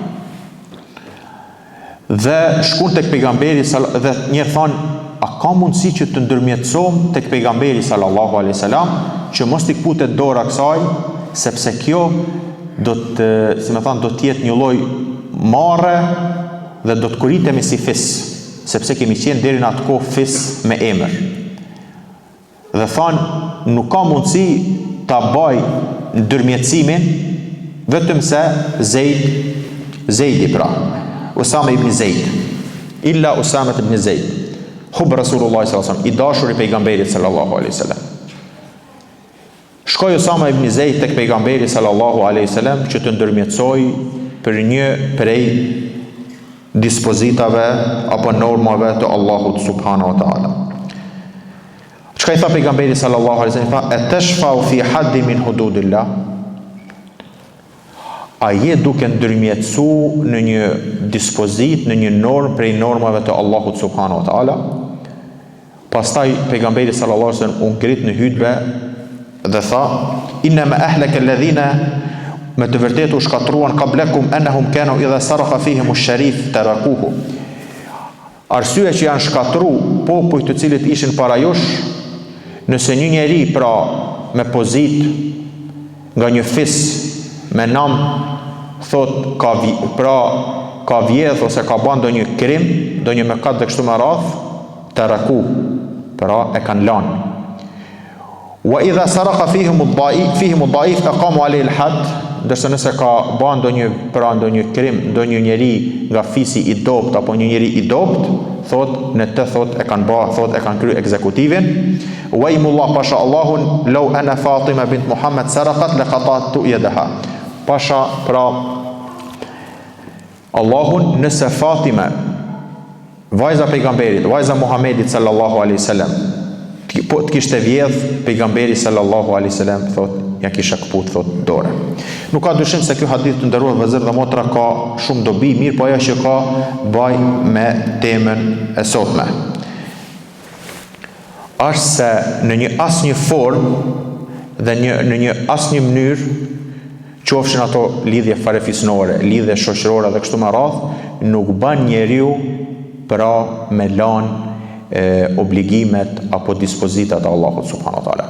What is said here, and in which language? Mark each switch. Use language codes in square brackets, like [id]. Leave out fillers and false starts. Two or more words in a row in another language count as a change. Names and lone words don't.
[sq] Dhe shkon tek pejgamberi dhe një thon, a ka mundësi që të ndërmjetësojmë tek pejgamberi [ar] صلى الله عليه وسلم [sq] që mos t'i kputet dora kësaj, sepse kjo do të, si më thon, do të jetë një lloj marre dhe do të kuritemi si fis, sepse kemi qenë deri në atë kohë fis me emër. Dhe thon, nuk ka mundësi ta bëj ndërmjetësimin vetëm se Zejdi pra, Usame ibn Zejd, illa Usame ibn Zejd, [ar] حب رسول الله صلى الله عليه وسلم, [sq] i dashur i pejgamberit [ar] صلى الله عليه وسلم. [sq] Shkoi Usame ibn Zejd tek pejgamberi [ar] صلى الله عليه وسلم [sq] që të ndërmjetësoj për një prej dispozitave apo normave të Allahut [ar] سبحانه وتعالى. [sq] Çka i tha pejgamberi [ar] صلى الله عليه وسلم? أتشفع في حد من حدود الله. [sq] A je duke ndërmjetësu në një dispozit, në një normë prej normave të Allahut [ar] سبحانه وتعالى? [sq] Pastaj pejgamberi [ar] صلى الله عليه وسلم [sq] u ngrit në hutbë dhe tha: [ar] إنما أهلك الذين, [sq] me të vërtetë u shkatruan [ar] قبلكم أنهم كانوا إذا سرق فيهم الشريف تركوه. [sq] Arsyeja që janë shkatru popujt të cilët ishin para jush, nëse një njeri pra me pozit nga një fis me nam thot ka vjedh ose ka bën ndonjë krim, ndonjë mëkat dhe kështu me radh, taraku, pra e kanë lanë. [ar] وإذا سرق فيهم الضعيف أقاموا عليه الحد, [sq] ndërsa nëse ka bën ndonjë krim, ndonjë njeri nga fisi i dopt apo një njeri i dopt, thot në të thot e kanë kryer ekzekutivin. [ar] وايم الله [sq] pasha Allahun [ar] لو أن فاطمة بنت محمد سرقت لقطعت يدها. [sq] Pasha pra Allahun, nëse Fatima, vajza pejgamberit, vajza Muhamedit [ar] صلى الله عليه وسلم, [sq] po të kishte vjedh pejgamberi [ar] صلى الله عليه وسلم, [sq] thot ja kisha kaput, thot dore. Nuk ka dyshim se ky hadith të nderuar vëllezër dhe motra ka shumë dobi, mirë po ajo që ka baj me temën e sotme është se në një asnjë formë dhe në një asnjë mënyrë, qofshin ato lidhje farefisnore, lidhje shoqërore dhe kështu me radh, nuk bën njeriu pra me lanë obligimet apo dispozitat e Allahut [ar] سبحانه وتعالى.